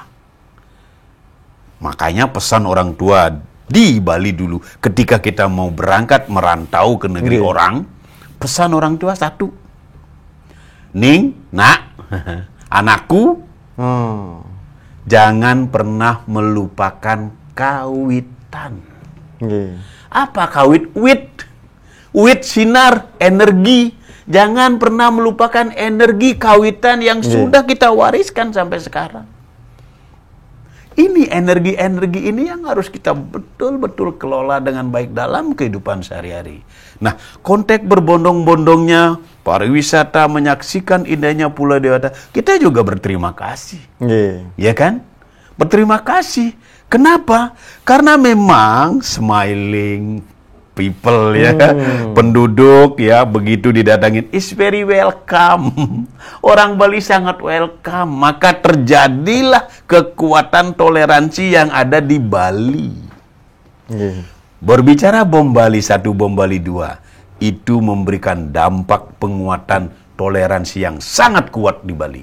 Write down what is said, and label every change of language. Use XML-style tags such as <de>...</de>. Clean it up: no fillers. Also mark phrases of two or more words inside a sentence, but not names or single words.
<id>Makanya pesan orang tua di Bali dulu ketika kita mau berangkat merantau ke negeri orang, pesan orang tua satu. Ning, nak, anakku, jangan pernah melupakan kawitan. Apa kawit? Wit sinar, energi. Jangan pernah melupakan energi kawitan yang sudah kita wariskan sampai sekarang. Ini energi-energi ini yang harus kita betul-betul kelola dengan baik dalam kehidupan sehari-hari. Nah, konteks berbondong-bondongnya pariwisata menyaksikan indahnya Pulau Dewata, kita juga berterima kasih. Ya kan? Berterima kasih. Kenapa? Karena memang</id> <en>smiling people</en> <id>ya, penduduk ya, begitu didatangin</id> <en>is very welcome.</en> <id>Orang Bali sangat welcome, maka terjadilah kekuatan toleransi yang ada di Bali. Berbicara bom Bali 1, bom Bali 2, itu memberikan dampak penguatan toleransi yang sangat kuat di Bali.</id>